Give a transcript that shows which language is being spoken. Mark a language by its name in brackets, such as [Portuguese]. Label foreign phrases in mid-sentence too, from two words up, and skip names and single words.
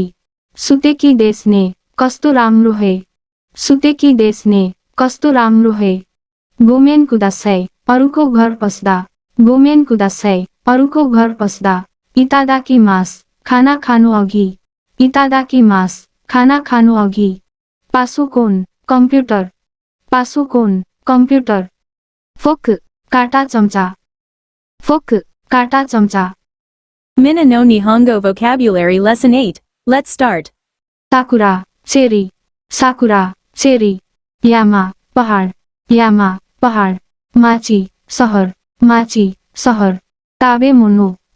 [Japanese] 素敵ですね [Nepali] कस्तो राम्रो है [Japanese] 素敵ですね [Nepali] कस्तो राम्रो है [Japanese] ごめんください [Nepali] अरूको घर पस्दा [Japanese] ごめんください [Nepali] अरूको घर पस्दा [Japanese] いただきます [Nepali] खाना खानु अघि [Japanese] いただきます [Nepali] खाना खानु अघि पासोकोन कम्प्युटर [Japanese] フォーク、 [Nepali] काटा चम्चा [Japanese] フォーク、 [Nepali] काटा चम्चा [English] Minna no Nihongo Vocabulary Lesson 8. Let's start. [Nepali] साकुरा चेरी यामा पहाड माची सहर ताबे मुनु